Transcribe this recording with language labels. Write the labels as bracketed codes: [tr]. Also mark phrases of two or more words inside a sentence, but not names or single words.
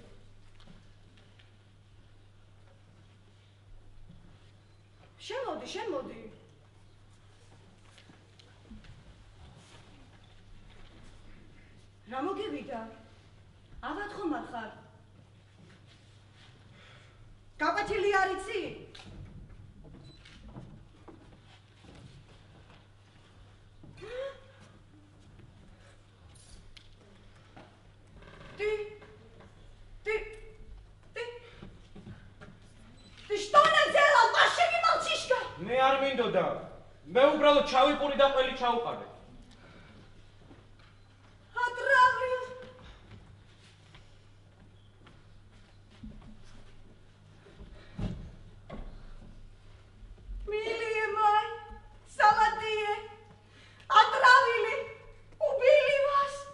[ka] შემოდი. რა მოგივიდა? ავად ხომ არ ხარ? გაკვეთილი არ იცი? [ru] Ты что наделал? Пошли молчишка! [ka] მე არ მინდოდა. მე უბრალოდ ჩავიპური და ყველი ჩაუყარე. [ru] Отравил! Милые мои, золотые, отравили, убили вас!